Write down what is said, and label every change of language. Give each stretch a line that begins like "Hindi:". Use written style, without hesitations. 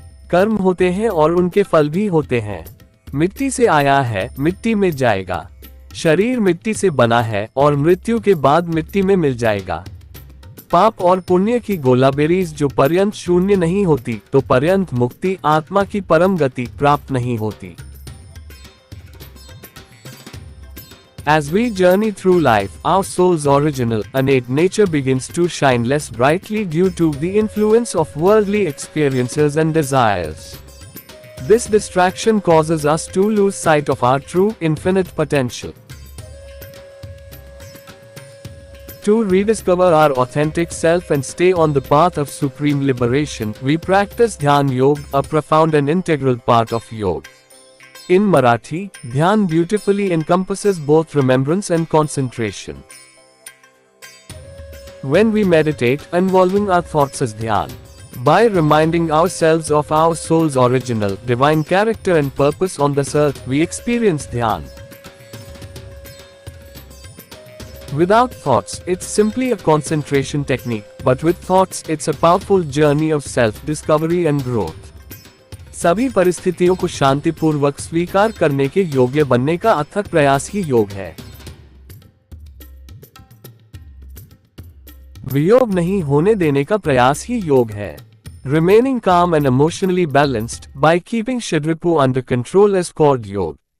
Hindi: कर्म होते हैं और उनके फल भी होते हैं। मिट्टी से आया है, मिट्टी में जाएगा। शरीर मिट्टी से बना है और मृत्यु के बाद मिट्टी में मिल जाएगा। पाप और पुण्य की गोलाबेरीज जो पर्यंत शून्य नहीं होती, तो पर्यंत मुक्ति, आत्मा की परम गति प्राप्त नहीं होती।
English: As we journey through life, our soul's original, innate nature begins to shine less brightly due to the influence of worldly experiences and desires. This distraction causes us to lose sight of our true, infinite potential. To rediscover our authentic self and stay on the path of supreme liberation, we practice Dhyan Yoga, a profound and integral part of yoga. In Marathi, Dhyan beautifully encompasses both remembrance and concentration. When we meditate, involving our thoughts as Dhyan, by reminding ourselves of our soul's original, divine character and purpose on this earth, we experience Dhyan. Without thoughts, it's simply a concentration technique, but with thoughts, it's a powerful journey of self-discovery and growth.
Hindi: सभी परिस्थितियों को शांतिपूर्वक स्वीकार करने के योग्य बनने का अथक प्रयास ही योग है। वियोग नहीं होने देने का प्रयास ही योग है।
English: Remaining calm and emotionally balanced by keeping Chakravyuh under control is called योग।